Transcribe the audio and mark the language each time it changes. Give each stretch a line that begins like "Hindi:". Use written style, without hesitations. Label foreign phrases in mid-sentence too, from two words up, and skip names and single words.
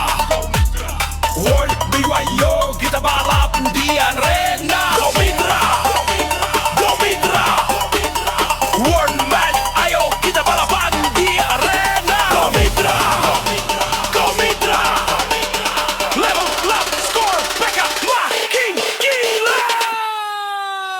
Indonesian: World BYO kita balap di arena. Go Mitra, go Mitra. Wormate, ayo kita balapan di arena. Go Mitra, go Mitra.
English: Level up, score, back up,
Indonesian: makin gila.